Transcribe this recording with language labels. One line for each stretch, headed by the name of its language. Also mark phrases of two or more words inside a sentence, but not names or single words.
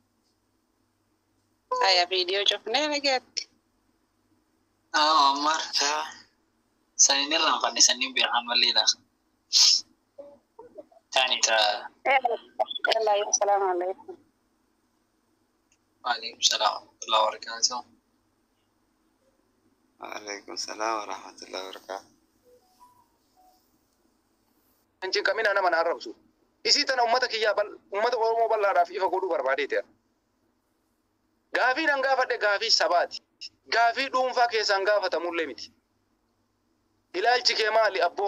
Oromo: Aya viidiyoo cufnee nageetti. Marcha. Sanin irraan fannisanii beekan malleedha. Taanita.
Arabic: سلام عليكم. وعليكم السلام ورحمة الله وبركاته. وعليكم السلام ورحمة الله وبركاته.
Oromo: Anjin kamina nama na arrabsu. Isii tana ummata kiyyaa ummata Oromoo bal'aadhaaf ifa godhuu barbaadeeteera. Gaafii nan gaafadhe gaafii sabaati. Gaafii dhuunfaa keessaan gaafatamullee miti. Ilaalchi kee maali abboo?